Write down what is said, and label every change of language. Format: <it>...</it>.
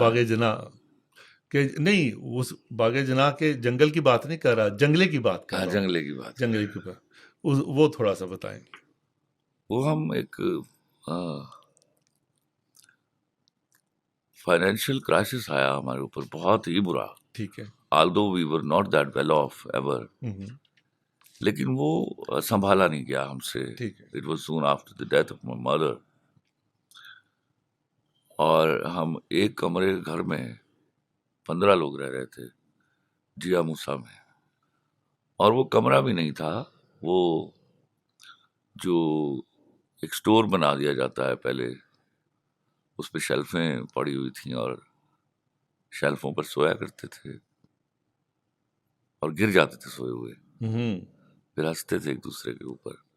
<ur>باغ جناح کہ نہیں، اس باغ جناح کے جنگل کی بات نہیں کر رہا، جنگلے کی بات کر رہا ہوں. جنگلے کی بات، جنگلے کی بات وہ تھوڑا سا بتائیں. وہ ہم ایک فائنینشیل کرائسس آیا ہمارے اوپر، بہت ہی برا. ٹھیک ہے.</ur> <en>although we were not that well off ever،</en> <ur>لیکن وہ سنبھالا نہیں گیا ہم سے. ٹھیک ہے.</ur> <en>It was soon after the death of my mother.</en> <ur>اور ہم ایک کمرے گھر میں 15 لوگ رہ رہے تھے جیا موسیٰ میں. اور وہ کمرہ بھی نہیں تھا، وہ جو ایک سٹور بنا دیا جاتا ہے پہلے، اس پہ شیلفیں پڑی ہوئی تھیں اور شیلفوں پر سویا کرتے تھے اور گر جاتے تھے سوئے ہوئے، پھر ہنستے تھے ایک دوسرے کے اوپر.</ur>